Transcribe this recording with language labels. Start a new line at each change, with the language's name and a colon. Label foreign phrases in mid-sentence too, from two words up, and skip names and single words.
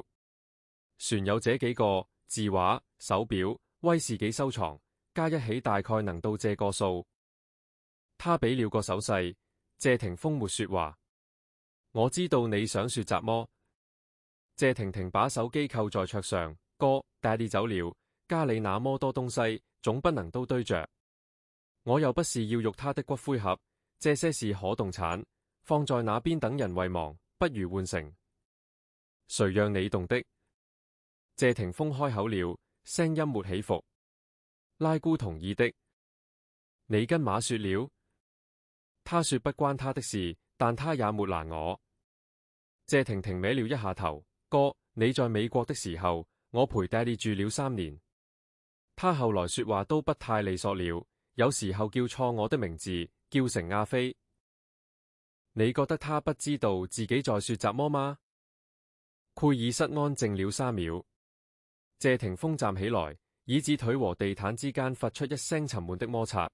Chinese: 船有這幾個：字畫、手錶、威士忌收藏，加一起大概能到這個數。他俾了個手勢，謝霆鋒沒說話。我知道你想說什麼。謝婷婷把手機扣在桌上，哥 ，Daddy 走了，家裏那麼多東西，總不能都堆着。我又不是要肉他的骨灰盒，這些是可動產，放在那邊等人遺忘，不如換成。誰讓你動的？謝霆鋒開口了，聲音沒起伏。拉姑同意的。你跟馬說了？他說不關他的事，但他也沒攔我。謝婷婷歪了一下頭，哥，你在美國的時候，我陪 Daddy 住了3年。他後來說話都不太利索了，有時候叫錯我的名字，叫成阿飛。你覺得他不知道自己在說什麼嗎？會議室安靜了3秒。謝霆鋒站起來，椅子腿和地毯之間發出一聲沉悶的摩擦。